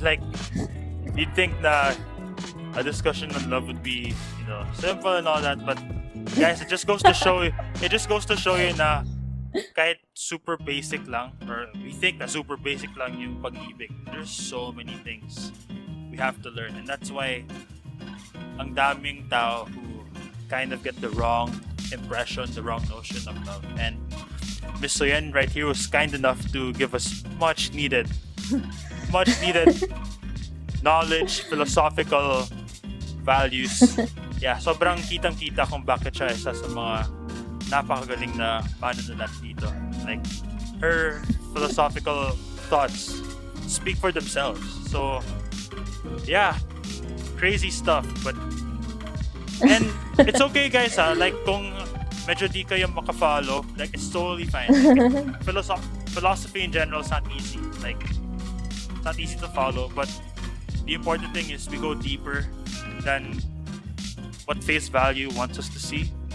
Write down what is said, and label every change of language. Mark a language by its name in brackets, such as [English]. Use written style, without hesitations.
[English] Like, you'd think na a discussion on love would be, simple and all that, but guys, it just goes to show you na [Filipino] kahit super basic lang, [English] or we think na [Filipino] super basic lang yung pag-ibig, [English] there's so many things we have to learn, and that's why [Filipino] ang daming tao [English] who kind of get the wrong impression, the wrong notion of love. And Miss Soyen right here was kind enough to give us much needed knowledge, philosophical values. [Filipino] Yeah, sobrang kitang-kita kung bakit siya isa sa mga napakagaling na manunulat dito. [English] Like, her philosophical thoughts speak for themselves. So, yeah, crazy stuff. And it's okay, guys, ha? Like, [Filipino] kung medyo di kayo makafollow, [English] like, it's totally fine. Like, philosophy in general is not easy. Like, it's not easy to follow, but the important thing is we go deeper than what face value wants us to see.